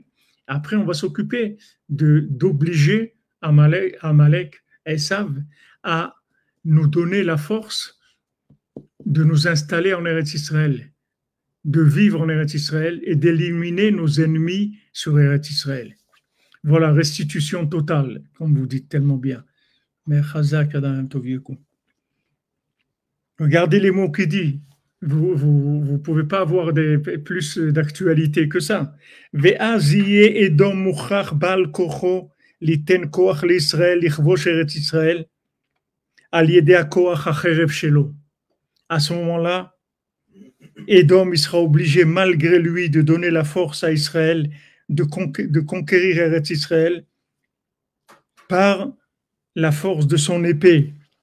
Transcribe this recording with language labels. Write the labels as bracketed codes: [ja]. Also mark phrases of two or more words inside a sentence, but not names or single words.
[fr] Après, on va s'occuper d'obliger Amalek, Esav, à nous donner la force de nous installer en Eretz Israël, de vivre en Eretz Israël et d'éliminer nos ennemis sur Eretz Israël. Voilà, restitution totale, comme vous dites tellement bien. Mais [he] חזק אדם טוביקו. [fr] Regardez les mots qu'il dit. Vous pouvez pas avoir plus d'actualité que ça. [he] ועזיה אדום מוכרח בעל כוחו ליתן כוח לישראל לכבוש ארץ ישראל על ידי כוח החרב שלו. [fr] À ce moment-là, Edom il sera obligé malgré lui de donner la force à Israël de conquérir Eretz Israël par la force de son épée.